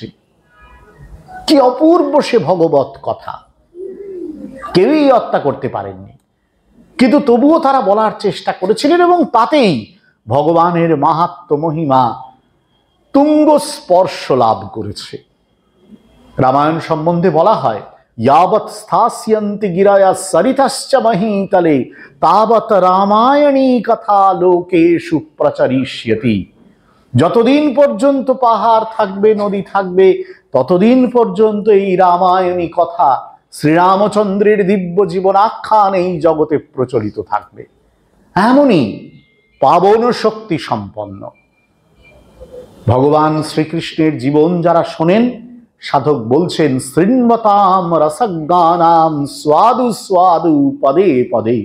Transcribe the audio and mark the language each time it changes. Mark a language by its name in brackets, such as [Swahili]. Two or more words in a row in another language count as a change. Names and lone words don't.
[Bangla] কি অপূর্ব সে ভগবত কথা! কেউই হত্যা করতে পারেননি, কিন্তু তবুও তারা বলার চেষ্টা করেছিলেন এবং তাতেই ভগবানের মাহাত্ম্য মহিমা তুঙ্গ স্পর্শ লাভ করেছে। রামায়ণ সম্বন্ধে বলা হয়, [Sanskrit] यावत् स्थास्यन्ति गिरया सरितश्च महीतले तावत् रामायणी कथा लोकेषु प्रचरिष्यति। [Bangla] যতদিন পর্যন্ত পাহাড় থাকবে, নদী থাকবে, ততদিন পর্যন্ত এই রামায়ণী কথা, শ্রীরামচন্দ্রের দিব্য জীবন আখ্যান এই জগতে প্রচলিত থাকবে। এমনই পাবন শক্তি সম্পন্ন ভগবান শ্রীকৃষ্ণের জীবন যারা শোনেন, সাধক বলছেন, [Sanskrit] শৃণ্বতাম রসজ্ঞানাম স্বাদু স্বাদু পদে পদে।